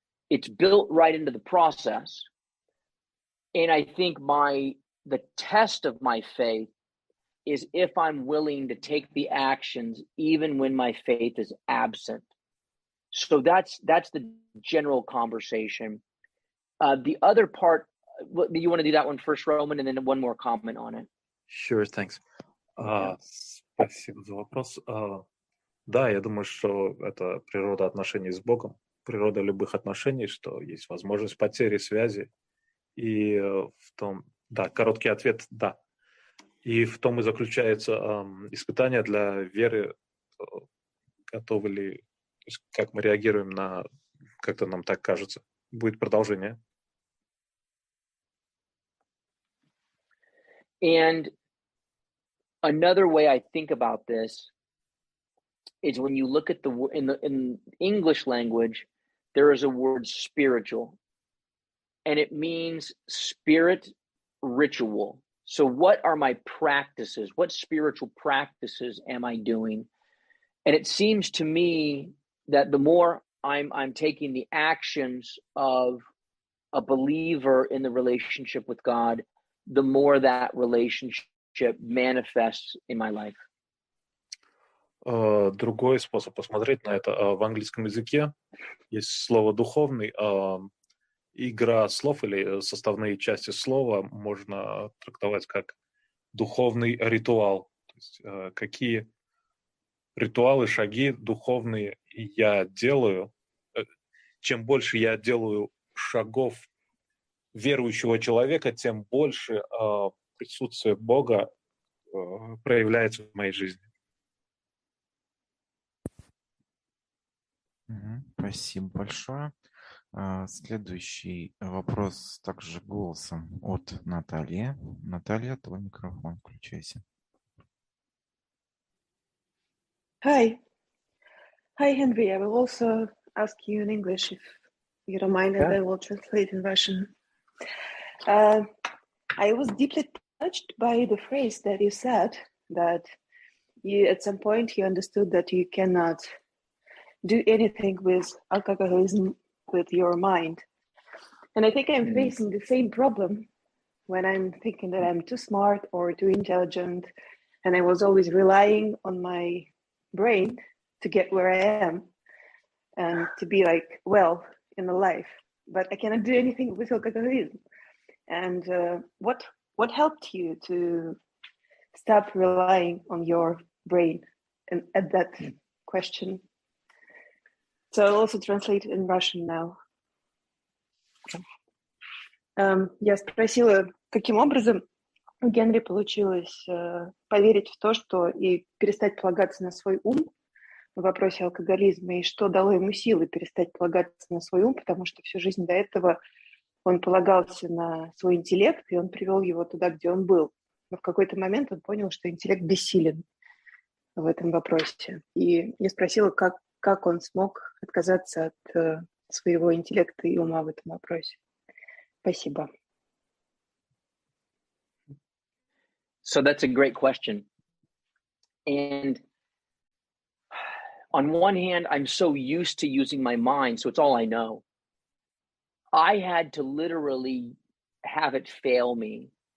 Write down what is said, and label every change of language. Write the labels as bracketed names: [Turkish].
[English] It's built right into the process. And I think the test of my faith is if I'm willing to take the actions even when my faith is absent. So that's the general conversation. The other part, you want to do that one first, Roman, and then one more comment on it? Sure, thanks. [Russian] Спасибо за вопрос. Да, я думаю, что это природа отношений с Богом, природа любых отношений, что есть возможность потери связи. И в том, да, короткий ответ – да. И в том и заключается испытание для веры, готовы ли, как мы реагируем на, как-то нам так кажется. Будет продолжение. [English] And another way I think about this is when you look at in English language, there is a word spiritual, and it means spirit ritual. So what are my practices? What spiritual practices am I doing? And it seems to me that the more I'm taking the actions of a believer in the relationship with God, the more that relationship manifests in my life. [Russian] Другой способ посмотреть на это. В английском языке есть слово «духовный». Игра слов или составные части слова можно трактовать как духовный ритуал. То есть, какие ритуалы, шаги духовные я делаю. Чем больше я делаю шагов верующего человека, тем больше присутствие Бога проявляется в моей жизни. Спасибо большое. Следующий вопрос также голосом от Натальи. Наталья, твой микрофон, включайся. [English] Hi, Henry. I will also ask you in English if you don't mind, and I will translate in Russian. I was deeply touched by the phrase that you said that you, at some point, you understood that you cannot do anything with alcoholism with your mind. And I think I'm facing the same problem when I'm thinking that I'm too smart or too intelligent, and I was always relying on my brain to get where I am and to be like well in the life, but I cannot do anything with alcoholism. And what helped you to stop relying on your brain and at that question? So I'll also translate it in Russian now. [Russian] Я спросила, каким образом у Генри получилось поверить в то, что и перестать полагаться на свой ум в вопросе алкоголизма, и что дало ему силы перестать полагаться на свой ум, потому что всю жизнь до этого он полагался на свой интеллект, и он привел его туда, где он был. Но в какой-то момент он понял, что интеллект бессилен в этом вопросе. И я спросила, как он смог отказаться от своего интеллекта и ума в этом вопросе. Спасибо. [English] So that's a great question. And on one hand, I'm so used to using my mind, so it's all I know. I had to literally have it fail me.